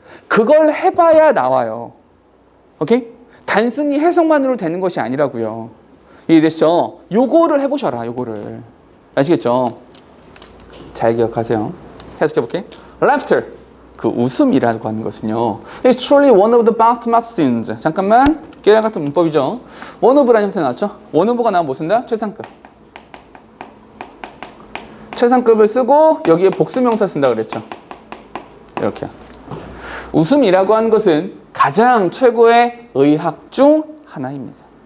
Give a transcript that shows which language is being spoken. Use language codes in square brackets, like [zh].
[ko] 그걸 해봐야 나와요. 오케이? 단순히 해석만으로 되는 것이 아니라고요. 이해됐죠? 요거를 해보셔라. 요거를. 아시겠죠? 잘 기억하세요. 해석해볼게. Laughter. 그 웃음이라고 하는 것은요. [en] It's truly one of the best medicines. [ko] 잠깐만. 깨알 같은 문법이죠. 원오브라는 형태 나왔죠? 원오브가 나오면 뭐 쓴다? 최상급. 최상급을 쓰고 여기에 복수명사 쓴다 그랬죠. 이렇게. 웃음이라고 하는 것은 가장 최고의 의학 중 하나입니다.